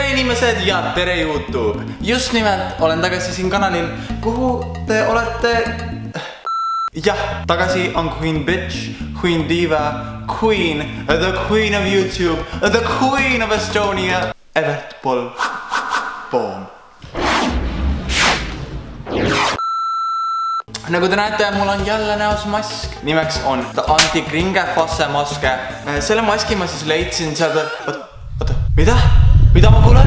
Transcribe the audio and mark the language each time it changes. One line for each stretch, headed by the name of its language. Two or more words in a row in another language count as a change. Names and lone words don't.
Estonian: inimesed ja tere YouTube! Just nimelt olen tagasi siin kanalil, kuhu te olete... Jah, tagasi on
English: Queen Bitch, Queen Diva, Queen, the Queen of YouTube, the Queen of Estonia, Evert Pol. Boom.
Estonian: Nagu te näete, mul on jälle näos mask. Nimeks on The Anti-Kringefasse maske. Selle maski ma siis leidsin sealt... Oota, mida? Mida ma kuulen?